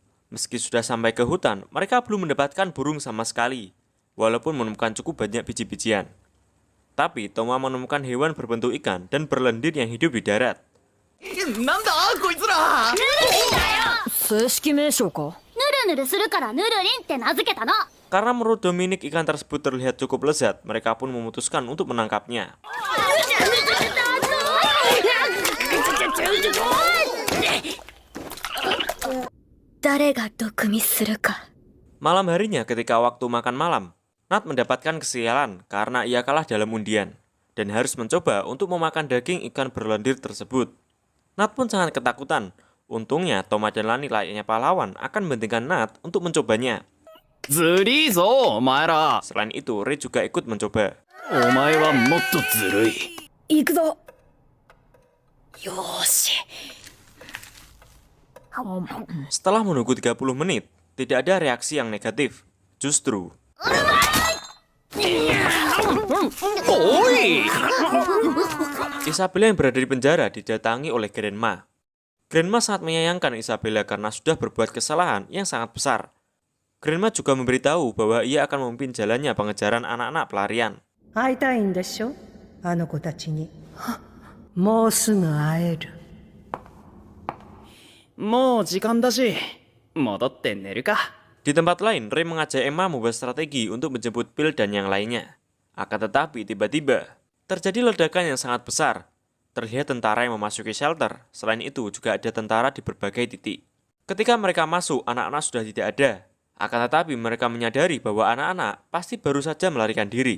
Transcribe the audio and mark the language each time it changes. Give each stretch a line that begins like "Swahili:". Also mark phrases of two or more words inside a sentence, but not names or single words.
Indonesian: Meski sudah sampai ke hutan, mereka belum mendapatkan burung sama sekali, walaupun menemukan cukup banyak biji-bijian. Tapi Toma menemukan hewan berbentuk ikan dan berlendir yang hidup di darat.
Japanese: なんだこいつら。正式名称か。ヌルヌルするからヌルリンって名付けたの。
Indonesian: Karena menurut Dominic ikan tersebut terlihat cukup lezat, mereka pun memutuskan untuk menangkapnya. Malam harinya ketika waktu makan malam, Nat mendapatkan kesialan karena ia kalah dalam undian dan harus mencoba untuk memakan daging ikan berlendir tersebut. Nat pun sangat ketakutan. Untungnya Toma dan Lani layaknya pahlawan akan membentikan Nat untuk mencobanya.
Japanese: ずりーぞお前ら。
Indonesian: Selain itu, Ray juga ikut mencoba.
Japanese: お前はもっとずるい。行くぞ。よーし。
Indonesian: Setelah menunggu 30 menit, tidak ada reaksi yang negatif. Justru,
Japanese: おい。
Indonesian: Isabella yang berada di penjara didatangi oleh Grandma. Grandma sangat menyayangkan Isabella karena sudah berbuat kesalahan yang sangat besar. Grandma juga memberitahu bahwa ia akan memimpin jalannya pengejaran anak-anak pelarian.
Japanese: 会いたいんでしょ、あの子たちに。もうすぐ会える。もう時間だし、戻って寝るか。
Indonesian: Di tempat lain, Ray mengajak Emma membuat strategi untuk menjemput Bill dan yang lainnya. Akan tetapi tiba-tiba, terjadi ledakan yang sangat besar. Terlihat tentara yang memasuki shelter. Selain itu, juga ada tentara di berbagai titik. Ketika mereka masuk, anak-anak sudah tidak ada. Akan tetapi mereka menyadari bahwa anak-anak pasti baru saja melarikan diri.